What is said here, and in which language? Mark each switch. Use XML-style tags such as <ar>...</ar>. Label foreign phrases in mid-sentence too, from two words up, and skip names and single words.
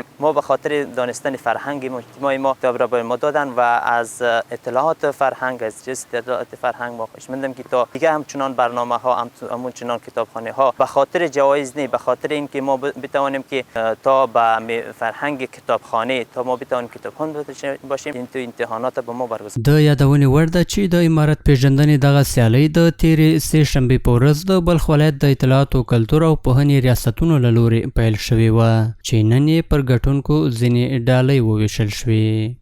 <fa>ما به خاطر دانستن فرهنگ اجتماعی ما کتاب را به ما دادن و از اطلاعات فرهنگ، از جنس اطلاعات فرهنگ ما خوشمندم که تا دیگه همچنان برنامه ها همچنان کتابخانه ها به خاطر جوایز نه، به خاطر اینکه ما بتوانیم که تا به فرهنگ کتابخانه تا ما بتوانیم کتابخوان باشیم این تو امتحانات به ما برگزار.</fa> <ps>د یادونې وړ ده چې د عمارت پیژندنې دغه سیالۍ د تېرې سې شنبې په ورځ د بلخ ولایت د اطلاعاتو کلتور او پوهنې ریاستونو له لورې پیل شوې وه چې نن یې پر ګټونکو ځینې ډالۍ وویشل شوې.</ps>